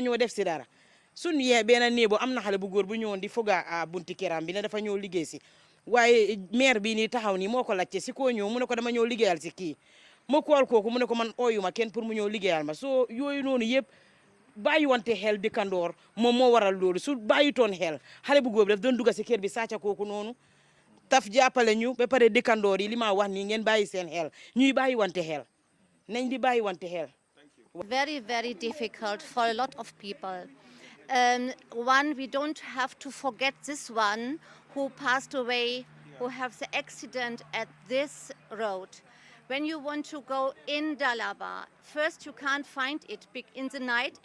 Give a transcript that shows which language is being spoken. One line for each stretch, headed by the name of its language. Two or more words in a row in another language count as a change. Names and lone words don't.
Wolof: ñëw def si dara suñ yee benn néebo am na xale bu góor bu ñëwoon di foga bunti këram bi ne dafa ñëw liggéey si waaye maire bi nii taxaw nii moo ko laajte si koo ñëw mu ne ko dama ñëw liggéeyal si kii ma kool kooku mu ne ko man ooyuma kenn pour mu ñëw liggéeyal ma so yooyu noonu yëpp bàyyi wante xel dëkkandoor moom moo waral loolu su bàyyitoon xel xale bu góor bi daf doon dugga si kër bi sàcca kooku noonu taf jàppale ñu ba pare dëkkandoor yi li ma wax nii ngeen bàyyi seen xel ñuy bàyyi wante xel nañ di bàyyi wante xel.
English: Very, very difficult for a lot of people. One, we don't have to forget this one who passed away, who have the accident at this road. When you want to go in Dalaba, first you can't find it in the night.